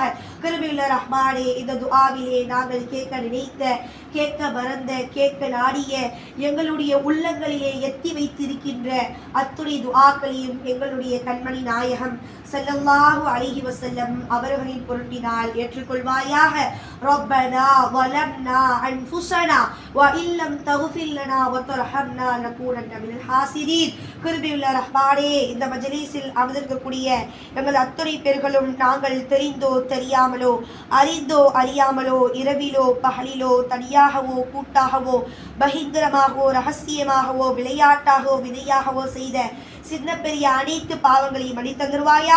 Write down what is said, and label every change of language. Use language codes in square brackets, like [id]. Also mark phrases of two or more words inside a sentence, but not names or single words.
[ta] கிருபையுள்ள ரஹ்மானே, இந்த துஆவிலே நாங்கள் கேட்க நினைத்த, கேட்க மறந்த, கேட்க நாடிய, எங்களுடைய உள்ளங்களிலே எத்தி வைத்திருக்கின்ற அத்துணை துஆக்களையும் எங்களுடைய கண்மணி நாயகம் [ar] صلى الله عليه وسلم [ta] அவர்களின் பொருட்டினால் ஏற்றுக்கொள்வாயாக. [ar] ரப்பனா ظلمنا أنفسنا وإن لم تغفر لنا وترحمنا لنكونن من الخاسرين. [ta] கிருபையுள்ள ரஹ்மானே, இந்த மஜ்லிஸில் அமர்ந்திருக்கக்கூடிய எங்கள் அத்துணை பேர்களும் நாங்கள் தெரிந்தோ தெரியாமலோ, அறிந்தோ அறியாமலோ, இரவிலோ பகலிலோ, தனியாகவோ கூட்டாகவோ, பகிங்கரமாகவோ ரகசியமாகவோ, விளையாட்டாகவோ விதையாகவோ செய்த சின்ன பெரிய அனைத்து பாவங்களையும் மன்னித்தருவாயாக.